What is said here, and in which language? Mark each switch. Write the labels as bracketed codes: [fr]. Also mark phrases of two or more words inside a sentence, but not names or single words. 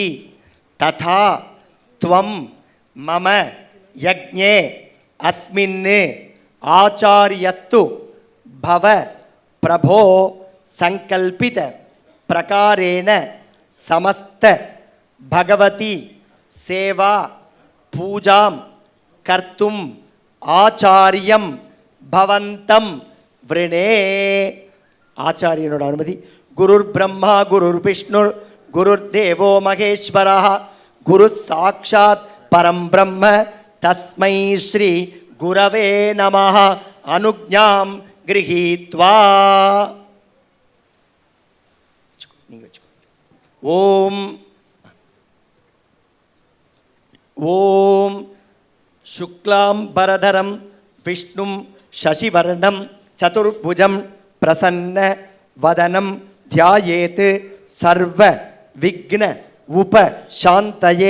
[sa] तथा त्वं मम यज्ञे अस्मिन् आचार्यस्तु भव प्रभो सङ्कल्पित प्रकारेण समस्त भगवती सेवा पूजां कर्तुं आचार्यं भवन्तं वृणे. [ta] ஆச்சாரியனோட அனுமதி. [sa] गुरुर् ब्रह्मा गुरुर् विष्णु गुरुर् देवो महेश्वरा गुरु साक्षात् परं ब्रह्म तस्मै श्री गुरवे नमः. अनुज्ञां गृहीत्वा. [ta] நீங்க வச்சுக்கோ. [sa] ओम् ओम् शुक्लाम् बरधरं विष्णुं शशिवर्णं चतुर्भुजं प्रसन्न वदनं ध्यायेत् सर्व विघ्न उपशान्तये.